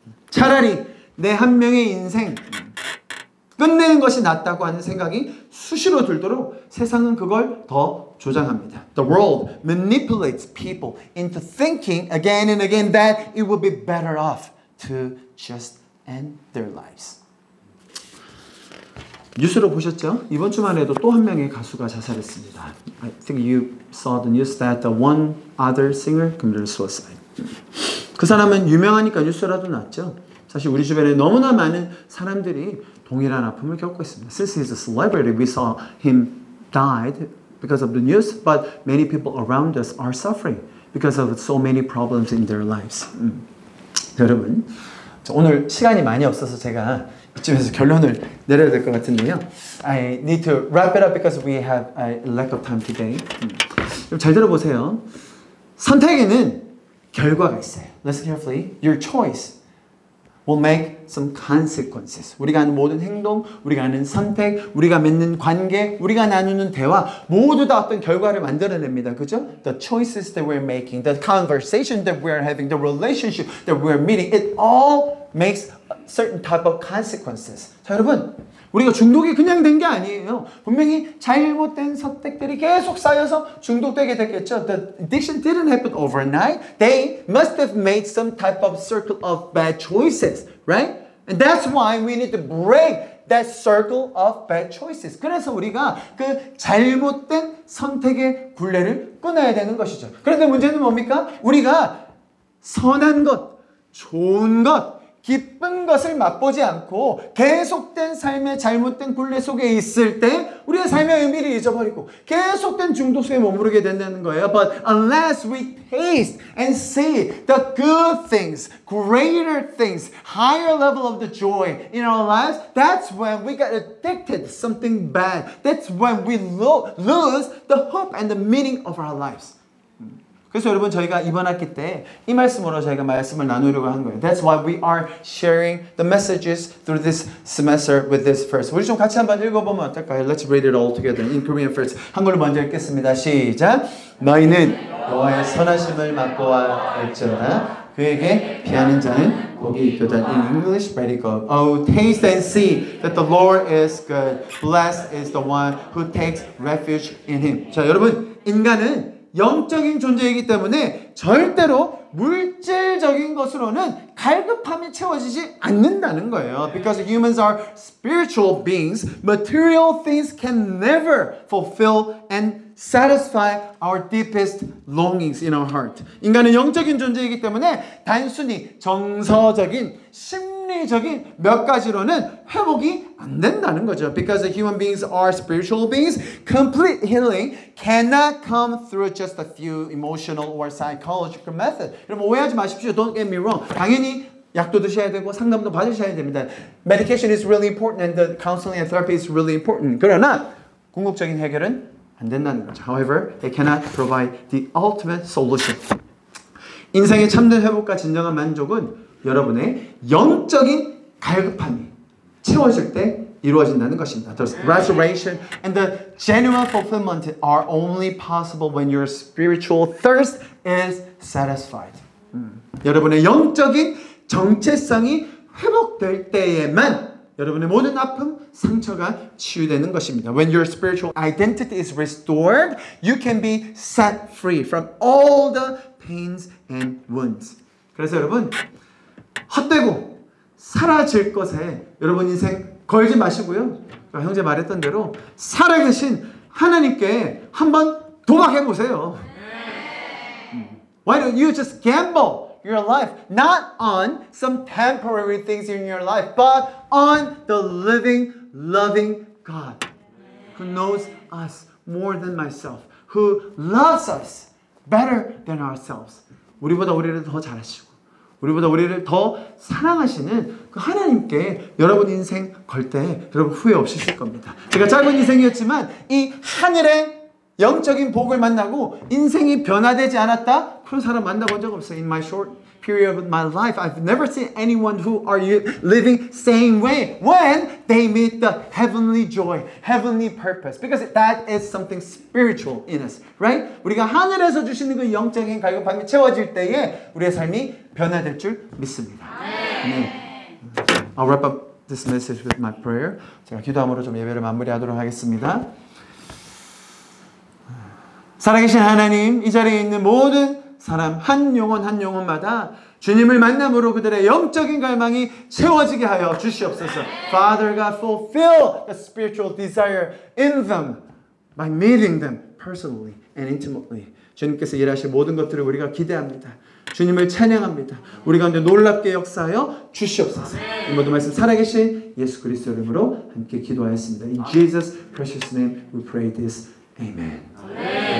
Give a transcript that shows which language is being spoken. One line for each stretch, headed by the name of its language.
Korean: 차라리 내 한 명의 인생 끝내는 것이 낫다고 하는 생각이 수시로 들도록 세상은 그걸 더 조장합니다.
English: The world manipulates people into thinking again and again that it would be better off to just end their lives.
Korean: 뉴스로 보셨죠? 이번 주만 해도 또 한 명의 가수가 자살했습니다.
English: I think you saw the news that the one other singer committed suicide.
Korean: 그 사람은 유명하니까 뉴스라도 났죠. 사실 우리 주변에 너무나 많은 사람들이 동일한 아픔을 겪고 있습니다.
English: Since he's a celebrity, we saw him died because of the news, but many people around us are suffering because of so many problems in their lives.
Korean: 여러분, 오늘 시간이 많이 없어서 제가 이쯤에서 결론을 내려야 될 것 같은데요.
English: I need to wrap it up because we have a lack of time today.
Korean: 잘 들어보세요. 선택에는 결과가 있어요.
English: Listen carefully. Your choice will make some consequences.
Korean: 우리가 하는 모든 행동, 우리가 하는 선택, 우리가 맺는 관계, 우리가 나누는 대화 모두 다 어떤 결과를 만들어냅니다. 그죠?
English: The choices that we're making, the conversation that we're having, the relationship that we're meeting, it all makes certain type of consequences.
Korean: 자, 여러분, 우리가 중독이 그냥 된 게 아니에요. 분명히 잘못된 선택들이 계속 쌓여서 중독되게 됐겠죠.
English: The addiction didn't happen overnight. They must have made some type of circle of bad choices, right? And that's why we need to break that circle of bad choices.
Korean: 그래서 우리가 그 잘못된 선택의 굴레를 끊어야 되는 것이죠. 그런데 문제는 뭡니까? 우리가 선한 것, 좋은 것, 기쁜 것을 맛보지 않고 계속된 삶의 잘못된 굴레 속에 있을 때 우리의 삶의 의미를 잊어버리고 계속된 중독 속에 머무르게 된다는 거예요.
English: But unless we taste and see the good things, greater things, higher level of the joy in our lives, that's when we get addicted to something bad. That's when we lose the hope and the meaning of our lives.
Korean: 그래서 여러분 저희가 이번 학기 때 이 말씀으로 저희가 말씀을 나누려고 한 거예요.
English: That's why we are sharing the messages through this semester with this verse.
Korean: 우리 좀 같이 한번 읽어보면 어떨까요?
English: Let's read it all together in Korean first.
Korean: 한글로 먼저 읽겠습니다. 시작. 너희는 여호와의 선하심을 맛보아 알지어다. 그에게 피하는 자는 복이 있도다.
English: In English, ready go. Oh, taste and see that the Lord is good. Blessed is the one who takes refuge in Him.
Korean: 자, 여러분, 인간은 영적인 존재이기 때문에 절대로 물질적인 것으로는 갈급함이 채워지지 않는다는 거예요.
English: Because humans are spiritual beings, material things can never fulfill and satisfy our deepest longings in our heart.
Korean: 인간은 영적인 존재이기 때문에 단순히 정서적인, 심리적인 몇 가지로는 회복이 안 된다는 거죠.
English: Because human beings are spiritual beings, complete healing cannot come through just a few emotional or psychological methods.
Korean: 여러분 오해하지 마십시오.
English: Don't get me wrong.
Korean: 당연히 약도 드셔야 되고 상담도 받으셔야 됩니다.
English: Medication is really important and the counseling and therapy is really important.
Korean: 그러나 궁극적인 해결은 안 된다는 거죠.
English: However, they cannot provide the ultimate solution.
Korean: 인생의 참된 회복과 진정한 만족은 여러분의 영적인 갈급함이 채워질 때 이루어진다는 것입니다.
English: The restoration and the genuine fulfillment are only possible when your spiritual thirst is satisfied.
Korean: 여러분의 영적인 정체성이 회복될 때에만 여러분의 모든 아픔, 상처가 치유되는 것입니다.
English: When your spiritual identity is restored, you can be set free from all the pains and wounds.
Korean: 그래서 여러분, 헛되고 사라질 것에 여러분 인생 걸지 마시고요. 형제 말했던 대로 살아계신 하나님께 한번 도박해 보세요.
English: Why don't you just gamble your life not on some temporary things in your life, but on the living, loving God who knows us more than myself, who loves us better than ourselves.
Korean: 우리보다 우리를 더 잘하시고 우리보다 우리를 더 사랑하시는 그 하나님께 여러분 인생 걸 때 여러분 후회 없이 쓸 겁니다. 제가 짧은 인생이었지만 이 하늘의 영적인 복을 만나고 인생이 변화되지 않았다? 그런 사람 만나본 적 없어요.
English: In my short period of my life, I've never seen anyone who are living same way when they meet the heavenly joy, heavenly purpose. Because that is something spiritual in us, right?
Korean: 우리가 하늘에서 주시는 그 영적인 갈급함이 채워질 때에 우리의 삶이 변화될 줄 믿습니다.
English: 네. I'll wrap up this message with my prayer.
Korean: 제가 기도함으로 좀 예배를 마무리하도록 하겠습니다. 살아계신 하나님, 이 자리에 있는 모든 사람 한 영혼 한 영혼마다 주님을 만남으로 그들의 영적인 갈망이 채워지게 하여 주시옵소서.
English: Father God, fulfill the spiritual desire in them by meeting them personally and intimately.
Korean: 주님께서 일하실 모든 것들을 우리가 기대합니다. 주님을 찬양합니다. 우리 가운데 놀랍게 역사하여 주시옵소서. 이 모든 말씀 살아계신 예수 그리스도 이름으로 함께 기도하였습니다.
English: In Jesus' precious name we pray this. Amen.